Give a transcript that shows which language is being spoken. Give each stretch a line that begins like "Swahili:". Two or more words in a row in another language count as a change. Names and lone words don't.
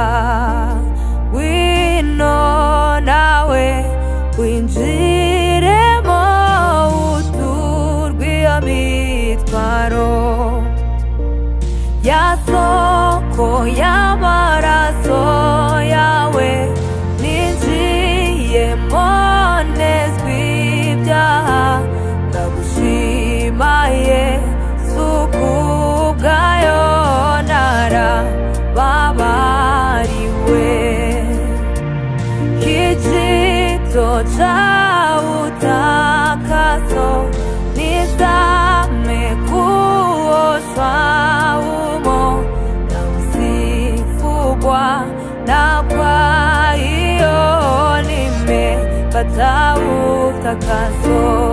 Kinyarwanda: Ngwino nawe winjiremo uturwe iyo mitwaro, ya soko y'amaraso yawe ninjiyemo nezwa ibyaha. Ndagushima Yesu kubwayo narababariwe.
Swahili: Kijito c'utakaso nizame kuoshwa umo, na usifugwa na kwa hiyo nimepata utakaso.